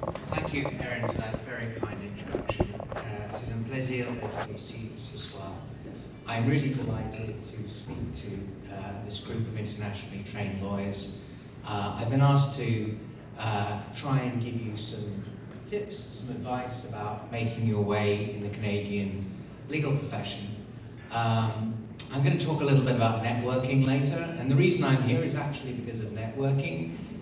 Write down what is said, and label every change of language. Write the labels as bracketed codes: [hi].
[en] Thank you, Erin, for that very kind introduction. [fr] C'est un plaisir d'être ici ce soir. [en] I'm really delighted to speak to this group of internationally trained lawyers. I've been asked to try and give you some tips, some advice about making your way in the Canadian legal profession. I'm going to talk a little bit about networking later, and the reason I'm here is actually because of networking.